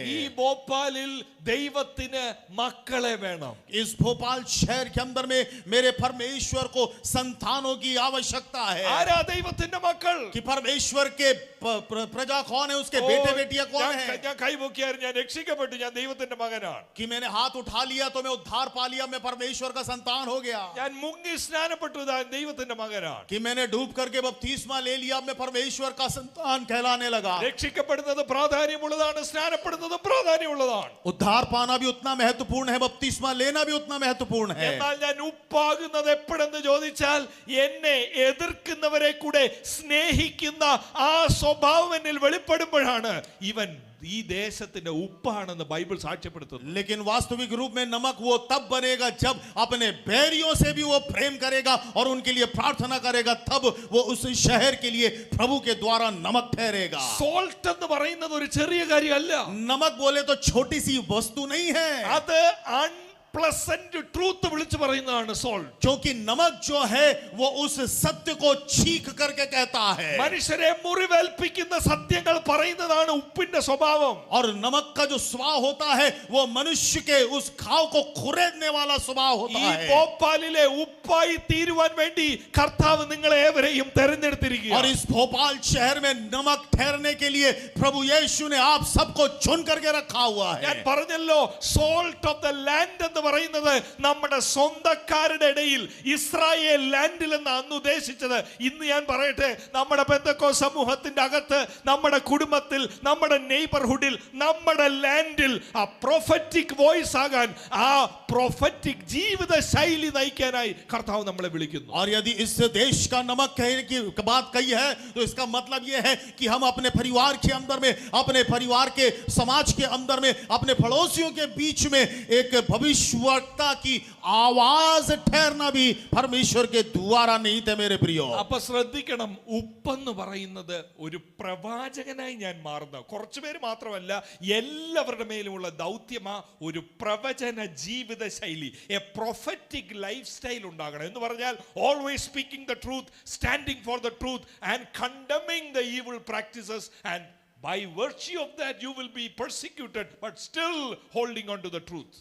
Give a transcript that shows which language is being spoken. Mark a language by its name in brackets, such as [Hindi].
[Malayalam] ഈ ഭോപ്പാലിൽ ദൈവത്തിന് മക്കളെ വേണം. [Hindi] इस भोपाल शहर के अंदर में मेरे परमेश्वर को संतानों की आवश्यकता है। [Malayalam] ആരാ ദൈവത്തിന്റെ മക്കൾ? [Hindi] कि परमेश्वर के प्रजा कौन है, उसके बेटे बेटियां कौन है? [Malayalam] ഞാൻ കൈപൊക്കിയായിരുന്നു, ഞാൻ രക്ഷിക്കപ്പെട്ടു, ഞാൻ ദൈവത്തിന്റെ മകനാണ്. [Hindi] कि मैंने हाथ उठा लिया तो मैं उद्धार पा लिया, मैं परमेश्वर का संतान हो गया। [Malayalam] ഞാൻ മുങ്ങി സ്നാനപ്പെട്ടു, ഞാൻ ദൈവത്തിന്റെ മകനാണ്. [Hindi] कि मैंने डूब करके बपतिस्मा ले लिया, मैं परमेश्वर का संतान कहलाने लगा। [Malayalam] രക്ഷിക്കപ്പെടുന്നത് പ്രാധാന്യമുള്ളതാണ്, സ്നാനപ്പെടുന്നത് പ്രാധാന്യമുള്ളതാണ്. [Hindi] उद्धार पाना भी उतना महत्वपूर्ण है, बपतिस्मा लेना भी उतना महत्वपूर्ण है। [Malayalam] എന്നാൽ ഞാൻ ഉപ്പാകുന്നത് എപ്പോഴെന്ന് ചോദിച്ചാൽ, എന്നെ എതിർക്കുന്നവരെ കൂടെ സ്നേഹിക്കുന്ന ആ സ്വഭാവം എന്നിൽ വെളിപ്പെടുമ്പോഴാണ് ഇവൻ ഈ ദേശത്തിന്റെ ഉപ്പാണെന്ന് ബൈബിൾ സാക്ഷ്യപ്പെടുത്തുന്നു. [Hindi] लेकिन वास्तविक रूप में नमक वो तब बनेगा जब अपने बैरियों से भी वो प्रेम करेगा और उनके लिए प्रार्थना करेगा, तब वो उस शहर के लिए प्रभु के द्वारा नमक ठहरेगा. [Malayalam] സോൾട്ട് എന്ന് പറയുന്നത് ഒരു ചെറിയ കാര്യമല്ല. [Hindi] नमक बोले तो छोटी सी वस्तु नहीं है, [Malayalam] അത് [English] unpleasant truth [Malayalam] വിളിച്ചു പറയുന്നതാണ് സോൾട്ട്. [Hindi] क्योंकि नमक जो है वो उस सत्य को चीख करके कहता है. [Malayalam] മനുഷ്യരെ മുറിവേൽപ്പിക്കുന്ന സത്യങ്ങൾ പറയുന്നതാണ് ഉപ്പിന്റെ സ്വഭാവം. [Hindi] और नमक का जो स्वभाव होता है वो मनुष्य के उस घाव को खुरेदने वाला स्वभाव होता [Malayalam] ഈ [Hindi] है. [Malayalam] ഭോപ്പാലിലെ ഉപ്പായി തീരുവാൻ വേണ്ടി കർത്താവ് നിങ്ങളെ ഏവരെയും [Hindi] और [Malayalam] തെരഞ്ഞെടുത്തിരിക്കുകയാണ്. [Hindi] इस भोपाल शहर में नमक ठहरने के लिए प्रभु यीशु ने आप सबको चुन करके रखा हुआ [Malayalam] ഞാൻ [Hindi] है. [Malayalam] പറഞ്ഞല്ലോ, [English] salt of the land [Malayalam] എന്ന് പറയുന്നത് നമ്മുടെ സ്വന്തക്കാരുടെ ഇടയിൽ ഇസ്രായേൽ ലാൻഡിൽ എന്ന് അന്ന് ഉദ്ദേശിച്ചത്. ഇന്ന് ഞാൻ പറയട്ടെ, നമ്മുടെ പെന്തക്കോസ്ത് സമൂഹത്തിന്റെ അകത്ത്, നമ്മുടെ കുടുംബത്തിൽ, നമ്മുടെ നെയ്ബർഹുഡിൽ, നമ്മുടെ ലാൻഡിൽ ആ [English] prophetic voice [Malayalam] ആകാൻ, ആ പ്രൊഫറ്റിക് ജീവിത ശൈലി നയിക്കാനായി കർത്താവ് നമ്മളെ വിളിക്കുന്നു. [Hindi] और यदि इस देश का नमक कहने की बात कही है तो इसका मतलब यह है कि हम अपने परिवार के अंदर में, अपने परिवार के समाज के अंदर में, अपने पड़ोसियों के बीच में एक भविष्यवक्ता की आवाज ठहरना भी परमेश्वर के द्वारा नहीं थे मेरे प्रियो. [Malayalam] അപ്പൊ ശ്രദ്ധിക്കണം, ഉപ്പെന്ന് പറയുന്നത് ഒരു പ്രവാചകനായി ഞാൻ മാറുന്ന കുറച്ചുപേര് മാത്രമല്ല, എല്ലാവരുടെ മേലുമുള്ള ദൗത്യമാ ഒരു പ്രവചന ജീവിത ശൈലി, [English] a prophetic lifestyle [Malayalam] ഉണ്ടാകണം. എന്ന് പറഞ്ഞാൽ [English] Always speaking the truth, standing for the truth and condemning the evil practices, and by virtue of that you will be persecuted but still holding on to the truth.